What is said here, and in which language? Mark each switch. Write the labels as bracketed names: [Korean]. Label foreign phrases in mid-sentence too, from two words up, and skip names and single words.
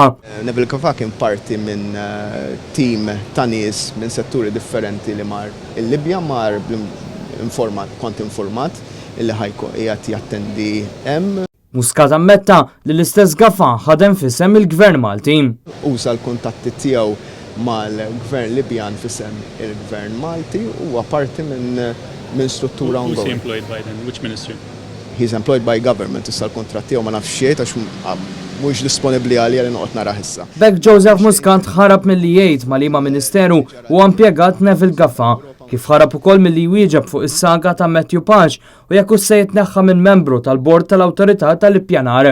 [Maltese] Neville Gafà kien parti minn tim ta' nies minn setturi differenti li mar il-Libja kont informat illi ħajku qiegħed jattendi hemm. Muscat ammetta li l-istess Gafà ħadem f'isem il-Gvern Malti. Uża l-kuntatti tiegħu mal-Gvern Libjan f'isem il-Gvern Malti huwa parti minn struttura [English] Who's he employed by then? Which ministry? He's employed by government, [Maltese] issa l-kontratt tiegħu ma nafx xejn għax mhux disponibbli għalija li noqgħod narah issa. B'hekk Joseph Muscat ħarab milli jgħid ma' liema Ministeru u impjegat Neville Gafà, kif ħarab ukoll milli jwieġeb fuq is-saga ta' Matthew Page u jekk se jitneħħa minn membru tal-Bord tal-Awtorità tal-Ippjanar.